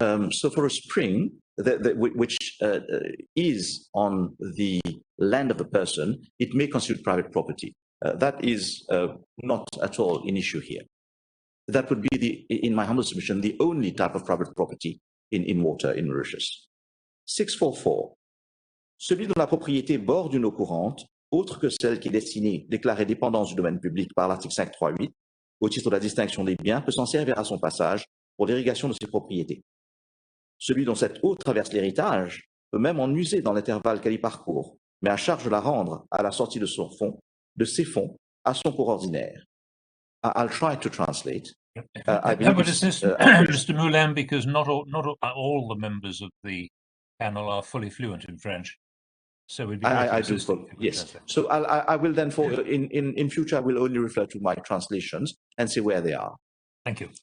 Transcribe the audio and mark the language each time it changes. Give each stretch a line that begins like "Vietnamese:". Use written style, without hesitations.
English: So for a spring, which is on the land of the person, it may constitute private property. That is not at all an issue here. That would be, in my humble submission, the only type of private property in water in Mauritius. 644.
French: Celui dont la propriété borde une eau courante, autre que celle qui est destinée, déclarée dépendance du domaine public par l'article 538, au titre de la distinction des biens, peut s'en servir à son passage pour l'irrigation de ses propriétés. Celui dont cette eau traverse l'héritage peut même en user dans l'intervalle qu'elle y parcourt, mais à charge de la rendre à la sortie de ses fonds, à son cours ordinaire.
English: I'll try to translate. I believe but assist Mr. Moulin, because not all the members of the panel are fully fluent in French. So we'd be I do. Yes. So I will then, in future, I will only refer to my translations and see where they are. Thank you.